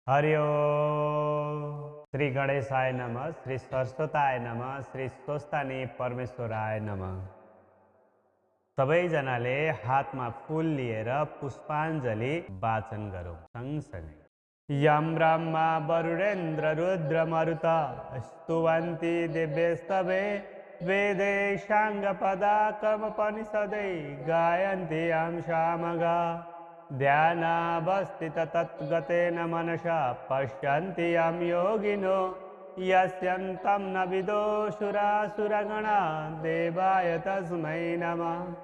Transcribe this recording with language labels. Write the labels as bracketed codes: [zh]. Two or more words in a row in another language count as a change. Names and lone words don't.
[sa] हरि ओम। श्री गणेशाय नमः, श्री सरस्वताय नमः, श्री स्वस्थानी परमेश्वराय नमः। [ne] सबैजनाले हातमा फूल लिएर पुष्पाञ्जलि वाचन गरौँ सँगसँगै। [sa] यं ब्रह्मा वरुणेन्द्र रुद्र मरुत स्तुवन्ति दिव्यस्तवे वेदे साङ्गपदा कर्मोपनिषदे गायन्ति यं सामगा। ध्यानावस्थित तद्गतेन मनसा पश्यन्ति यं योगिनो यस्यन्तं न विदो सुरासुरगणा देवाय तस्मै नमः।